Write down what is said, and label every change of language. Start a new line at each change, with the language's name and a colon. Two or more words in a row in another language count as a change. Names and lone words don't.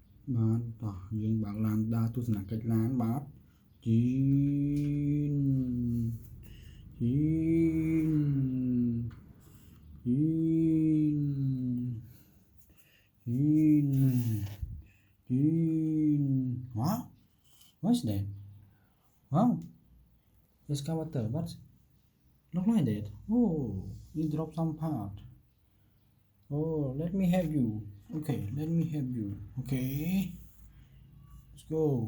Khmer: បាទតោះយើងបើកឡានដើរទស្សនកិច្ចឡានបាទជីនជីនជីនជីនជីន
English: Wow, what's that? Wow, excavator, but look like that. Oh, you dropped some part. Oh, let me help you. Okay, let me help you. Okay, let's go.